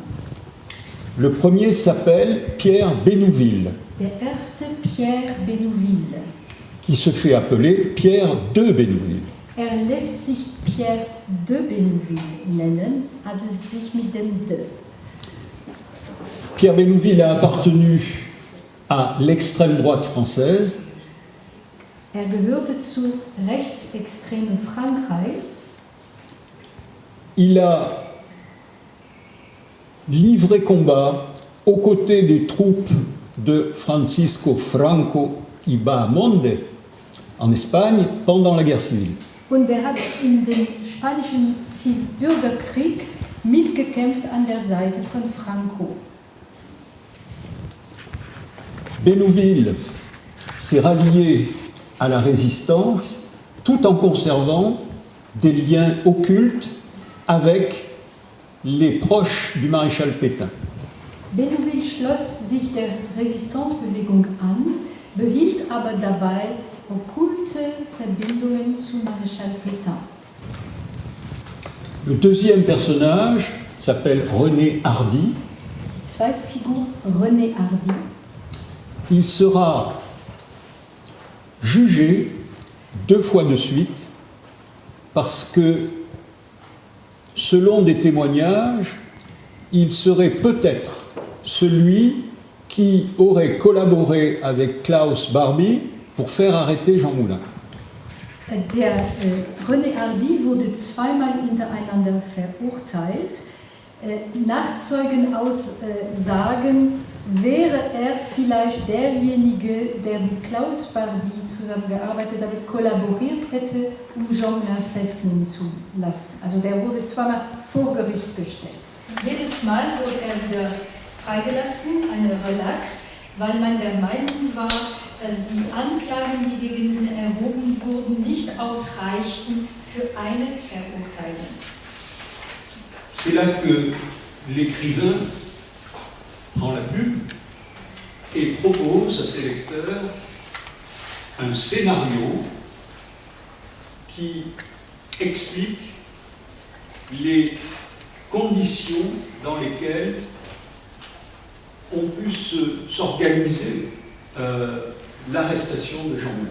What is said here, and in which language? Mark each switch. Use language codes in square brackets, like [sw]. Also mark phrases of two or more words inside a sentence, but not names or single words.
[fr] Le premier s'appelle Pierre Bénouville, [de] Der erste Pierre Bénouville. [fr] qui se fait appeler Pierre de Bénouville. [de] Lässt sich Pierre de Bénouville nennen, handelt sich mit dem de. [fr] Pierre Bénouville a appartenu à l'extrême droite française. [de] Gehörte zu rechtsextremen Frankreichs. [fr] Il a livré combat aux côtés des troupes de Francisco Franco y Bahamonde en Espagne pendant la guerre civile. [de] Und hat in dem spanischen Bürgerkrieg mitgekämpft an der Seite von Franco. [fr] Bénouville s'est rallié à la résistance tout en conservant des liens occultes avec les proches du maréchal Pétain. [de] Bénouville schloss sich der Resistenzbewegung an, behielt aber dabei okkulte Verbindungen zu Maréchal Pétain. [fr] Le deuxième personnage s'appelle René Hardy. [de] Die zweite Figur, René Hardy. [fr] Il sera jugé 2 fois de suite parce que, selon des témoignages, il serait peut-être celui qui aurait collaboré avec Klaus Barbie pour faire arrêter Jean Moulin. [de] Der René Hardy wurde zweimal hintereinander verurteilt. Nachzeugen aussagen, wäre er vielleicht derjenige, der mit Klaus Barbie zusammengearbeitet hat, kollaboriert hätte, um Jean Moulin festnehmen zu lassen. Also der wurde zweimal vor Gericht gestellt. Jedes Mal wurde er wieder freigelassen, eine Relax, weil man der Meinung war, dass die Anklagen, die gegen ihn erhoben wurden, nicht ausreichten für eine Verurteilung. [fr] C'est là que l'écrivain prend la plume et propose à ses lecteurs un scénario qui explique les conditions dans lesquelles ont pu s'organiser l'arrestation de Jean Moulin.